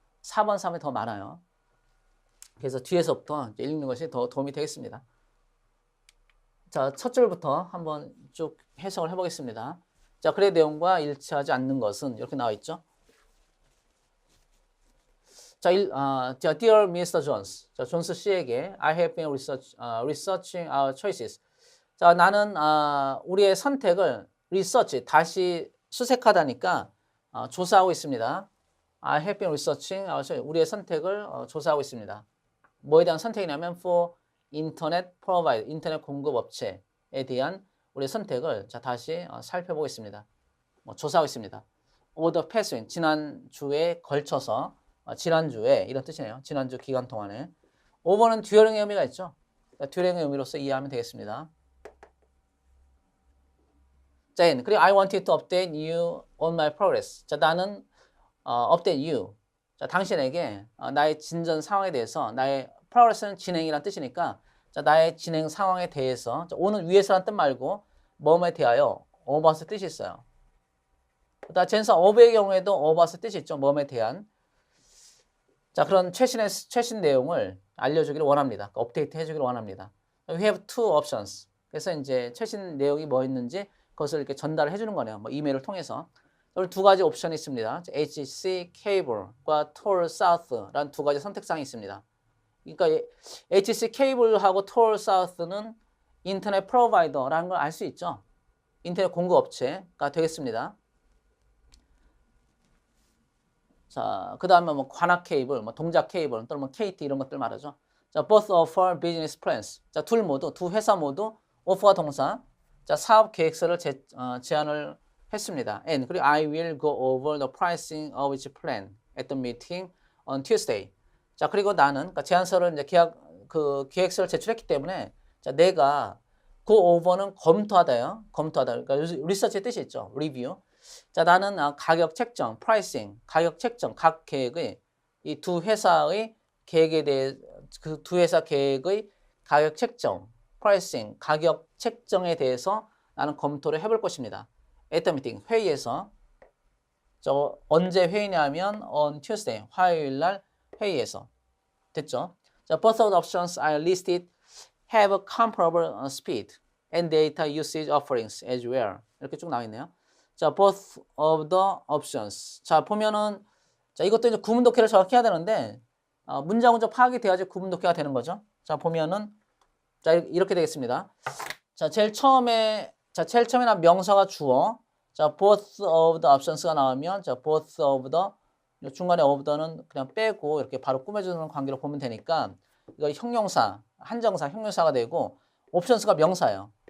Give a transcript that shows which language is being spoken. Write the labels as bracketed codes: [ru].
[ko] 4번, 3번이 더 많아요. 그래서 뒤에서부터 이제 읽는 것이 더 도움이 되겠습니다. 자, 첫 줄부터 한번 쭉 해석을 해보겠습니다. 자, 글의 내용과 일치하지 않는 것은 이렇게 나와 있죠. [en] 자, Dear Mr. Jones. [ko] 자, 존스 씨에게 [en] I have been researching our choices. [ko] 자, 나는 우리의 선택을 research, 다시 수색하다니까 조사하고 있습니다. [en] I have been researching our choices. [ko] 우리의 선택을 조사하고 있습니다. 뭐에 대한 선택이냐면 [en] for internet provider, [ko] 인터넷 공급 업체에 대한 우리의 선택을 자, 다시 살펴보겠습니다. 조사하고 있습니다. [en] over the past week, [ko] 지난주에 걸쳐서 지난주에 이런 뜻이네요. 지난주 기간 동안에. over는 during의 의미가 있죠. during의 의미로서 이해하면 되겠습니다. [en] 자, 그리고 I wanted to update you on my progress. [ko] 자, 나는 update you. 자, 당신에게 나의 진전 상황에 대해서 나의 progress는 진행이란 뜻이니까 자, 나의 진행 상황에 대해서 자, 오는 위해서란 뜻 말고 뭐뭐에 대하여 about의 뜻이 있어요. 자, 전사 of의 경우에도 about의 뜻이 있죠. 뭐뭐에 대한. 자, 그런 최신 내용을 알려주기를 원합니다. 업데이트 해주기를 원합니다. [en] We have two options. [ko] 그래서 이제 최신 내용이 뭐 있는지 그것을 이렇게 전달을 해주는 거네요. 뭐 이메일을 통해서. 오늘 두 가지 옵션이 있습니다. HC 케이블과 Tor South라는 두 가지 선택사항이 있습니다. 그러니까 HC 케이블하고 Tor South는 인터넷 프로바이더라는 걸 알 수 있죠. 인터넷 공급 업체가 되겠습니다. 자, 그 다음에 뭐 관악 케이블, 뭐 동작 케이블, 또는 뭐 KT 이런 것들 말하죠. [en] 자, both offer business plans. [ko] 자, 두 회사 모두 offer가 동사. 자, 사업 계획서를 제안을 했습니다. [en] And [ko] 그리고 [en] I will go over the pricing of each plan at the meeting on Tuesday. [ko] 자, 그리고 나는 그러니까 제안서를 이제 계획서를 제출했기 때문에 자, 내가 go over는 검토하다요. 검토하다. 그러니까 리서치의 뜻이 있죠. 리뷰. 자, 나는 가격 책정, pricing, 가격 책정, 각 계획의 이 두 회사의 계획에 대해 그 두 회사 계획의 가격 책정, pricing, 가격 책정에 대해서 나는 검토를 해볼 것입니다. [en] at the meeting, [ko] 회의에서. 저 언제 회의냐면 [en] on Tuesday, [ko] 화요일 날 회의에서. 됐죠? [en] 자, both of the options I listed have a comparable speed and data usage offerings as well. [ko] 이렇게 쭉 나와 있네요. 자, [en] both of the options. [ko] 자, 보면은 자, 이것도 이제 구문 독해를 정확히 해야 되는데 문장 운전 파악이 돼야지 구문 독해가 되는 거죠. 자, 보면은 자, 이렇게 되겠습니다. 자, 제일 처음에 난 명사가 주어. 자, both of the options가 나오면 자, both of the 중간에 of the는 그냥 빼고 이렇게 바로 꾸며주는 관계로 보면 되니까 이거 형용사, 한정사, 형용사가 되고 options가 명사예요.